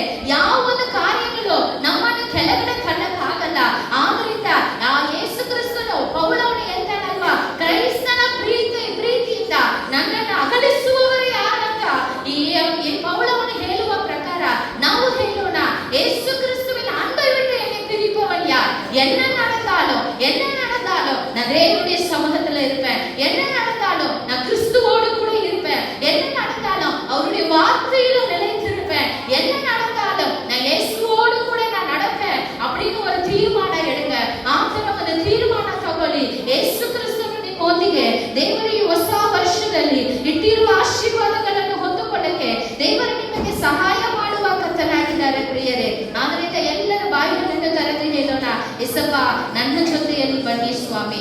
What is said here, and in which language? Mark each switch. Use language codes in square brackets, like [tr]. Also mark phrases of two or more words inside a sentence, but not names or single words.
[kn] ಯಾವ ಒಂದು ಕಾರ್ಯಗಳು ನಮ್ಮನ್ನು ಕೆಳಗಡೆ ತಳ್ಳಕ್ಕಾಗಲ್ಲ. ಆದ್ರಿಂದ ಆ ಯೇಸು ಕ್ರಿಸ್ತನು ಪೌಲನು ಎಂತಾನಲ್ವಾ, ಕ್ರೈಸ್ತನ ಪ್ರೀತಿಯಿಂದ ನನ್ನನ್ನು ಅಗಲಿಸುವವರು ಯಾರಂತ ಈ ಪೌಲನು ಹೇಳುವ ಪ್ರಕಾರ ನಾವು ಹೇಳೋಣ, ಯೇಸು ಕ್ರಿಸ್ತುವಿನ [ta] அன்பைவிட்டு என்னை பிரிப்பவன் யார்? என்ன நடந்தாலும் நான் தேவனுடைய சமூகத்துல இருப்பேன். என்ன நடந்தாலும் நான் கிறிஸ்துவோடு கூட இருப்பேன். என்ன நடந்தாலும் அவருடைய வார்த்தையில நிலைத்திருப்பேன். என்ன நடந்தாலும் நான் இயேசுவோடு கூட நான் நடப்பேன் அப்படின்னு ஒரு ತೀರ್ಮಾನ எடுங்க. [kn] ಆತರ ಒಂದು ತೀರ್ಮಾನ ತಗೊಳ್ಳಿ. ಯೇಸು ಕ್ರಿಸ್ತನು ನಿಮ್ಮೊಂದಿಗೆ ದೇವರು ಈ ಹೊಸ ವರ್ಷದಲ್ಲಿ ಇಟ್ಟಿರುವ ಆಶೀರ್ವಾದಗಳನ್ನು ಹೊಂದಿಕೊಳ್ಳಕ್ಕೆ ದೇವರು ನಿಮಗೆ ಸಹಾಯ ಮಾಡುವ ಕರ್ತನಾಗಿದ್ದಾರೆ ಪ್ರಿಯರೇ. ಆದ್ರಿಂದ ಎಲ್ಲರ ಬಾಯಿಗಳನ್ನು ತೆರೆದು ಹೇಳೋಣ, ಏಸಪ್ಪ ನನ್ನ ಜೊತೆಯಲ್ಲಿ ಬನ್ನಿ ಸ್ವಾಮಿ.